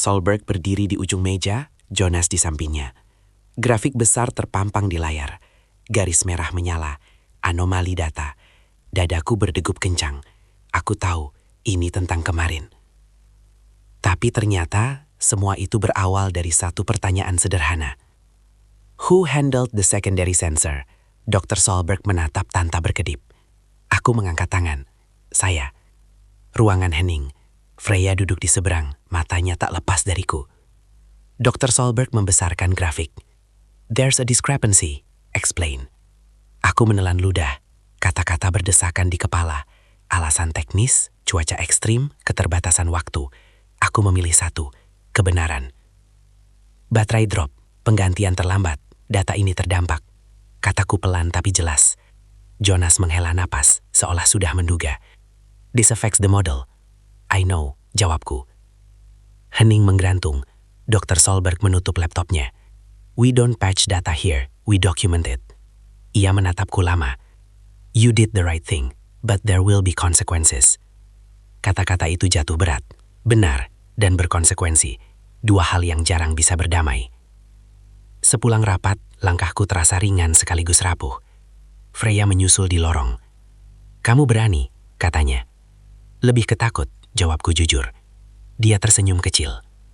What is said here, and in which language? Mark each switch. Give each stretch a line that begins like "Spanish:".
Indonesian: Solberg berdiri di ujung meja, Jonas di sampingnya. Grafik besar terpampang di layar. Garis merah menyala, anomali data. Dadaku berdegup kencang. Aku tahu ini tentang kemarin. Tapi ternyata semua itu berawal dari satu pertanyaan sederhana.
English: Who handled the secondary sensor?
Indonesian: Dr. Solberg menatap tanpa berkedip. Aku mengangkat tangan. Saya. Ruangan hening. Freya duduk di seberang, matanya tak lepas dariku. Dr. Solberg membesarkan grafik.
English: There's a discrepancy, explain.
Indonesian: Aku menelan ludah. Kata-kata berdesakan di kepala. Alasan teknis, cuaca ekstrim, keterbatasan waktu. Aku memilih satu, kebenaran. Baterai drop, penggantian terlambat, data ini terdampak. Kataku pelan tapi jelas. Jonas menghela napas, seolah sudah menduga.
English: This affects the model. I know,
Indonesian: jawabku. Hening menggerantung.
English: Dr.
Indonesian: Solberg menutup laptopnya.
English: We don't patch data here, we document it.
Indonesian: Ia menatapku lama.
English: You did the right thing, but there will be consequences.
Indonesian: Kata-kata itu jatuh berat, benar, dan berkonsekuensi. Dua hal yang jarang bisa berdamai. Sepulang rapat, langkahku terasa ringan sekaligus rapuh. Freya menyusul di lorong. Kamu berani, katanya. Lebih ketakut, jawabku jujur. Dia tersenyum kecil.